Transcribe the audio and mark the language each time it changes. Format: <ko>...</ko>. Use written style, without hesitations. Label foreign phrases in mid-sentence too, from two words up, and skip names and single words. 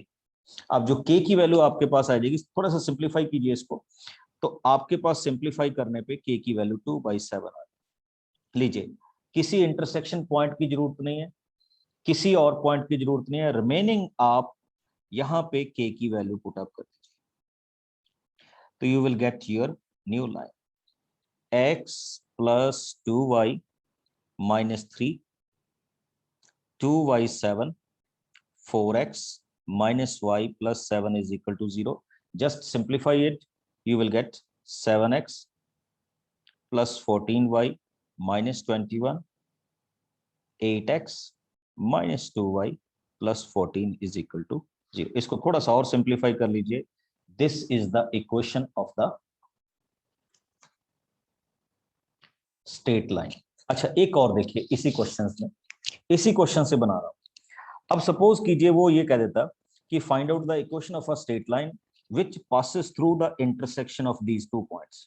<hi>अब जो के की वैल्यू आपके पास आ जाएगी, थोड़ा सा सिंप्लीफाई कीजिए इसको, तो आपके पास सिंप्लीफाई करने पे के की वैल्यू 2/7 आ लीजिए। किसी</hi> <en>intersection point</en> <hi>की जरूरत नहीं है, किसी और पॉइंट की जरूरत नहीं है, रिमेनिंग आप यहां पे के की वैल्यू</hi> <en>put up</en> <hi>कर दीजिए, तो</hi> <en>you will get your new line. x plus 2y minus 3, 2y 7, 4x minus y plus 7 is equal to 0. Just simplify it. You will get 7x plus 14y minus 21, 8x minus 2y plus 14 is equal to 0.</en> <hi>इसको थोड़ा सा और सिंप्लीफाई कर लीजिए.</hi> <en>this is the equation of the straight line.</en> <hi>अच्छा, एक और देखिए इसी क्वेश्चन में, इसी क्वेश्चन से बना रहा हूं. अब सपोज कीजिए वो ये कह देता कि</hi> <en>find out the equation of a straight line which passes through the intersection of these two points.</en>